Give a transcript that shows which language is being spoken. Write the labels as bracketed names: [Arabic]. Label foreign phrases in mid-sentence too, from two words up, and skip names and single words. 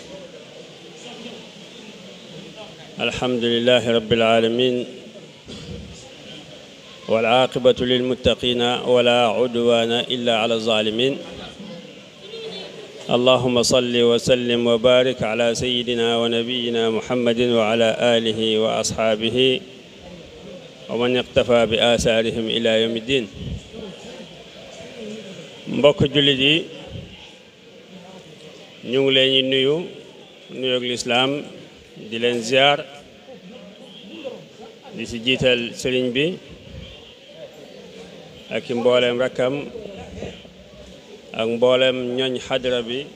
[Arabic] الحمد لله رب العالمين والعاقبة للمتقين ولا عدوان إلا على الظالمين. اللهم صل وسلم وبارك على سيدنا ونبينا محمد وعلى آله وأصحابه ومن اقتفى بآثارهم إلى يوم الدين. [Wolof] mbokk jullit yi ñu ngi leen di nuyu nuyoog lislaam di leen ziar di ci jiital sëriñ bi ak mboolem rakkam ak mboolem ñooñ xadra bi